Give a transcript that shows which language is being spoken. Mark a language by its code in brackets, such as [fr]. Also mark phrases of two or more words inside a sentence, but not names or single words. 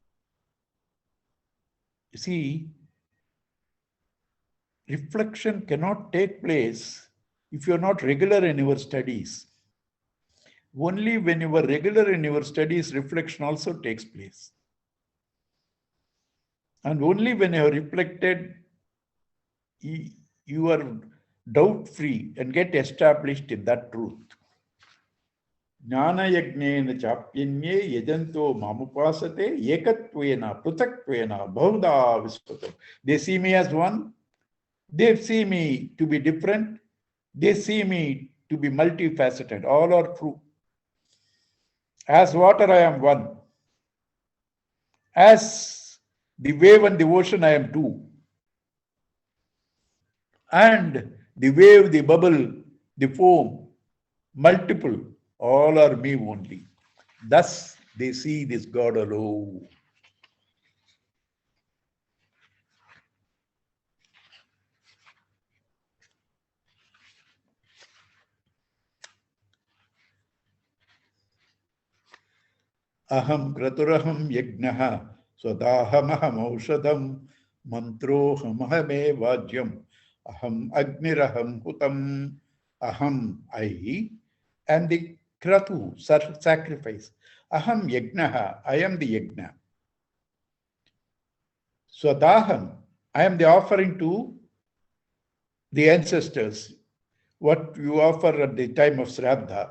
[en] You see, reflection cannot take place if you are not regular in your studies. Only when you are regular in your studies, reflection also takes place. And only when you are reflected, you are doubt-free and get established in that truth. [sa] Jnana yajnena chapyenye yajanto mamupasate ekatvena prutatvena bhahuda visvato. [en] They see me as one. They see me to be different. They see me to be multifaceted. All are true. As water, I am one. As the wave and the ocean, I am two. And the wave, the bubble, the foam, multiple, all are me only. Thus, they see this God alone. [sa] Aham kraturaham yajnaha swadaham aushadam mantrohamahame vajyam aham agniraham hutam aham [en] I am the kratu sacrifice. [sa] Aham yajnaha, [en] I am the yajna. Swadaham, I am the offering to the ancestors, what you offer at the time of Shraddha.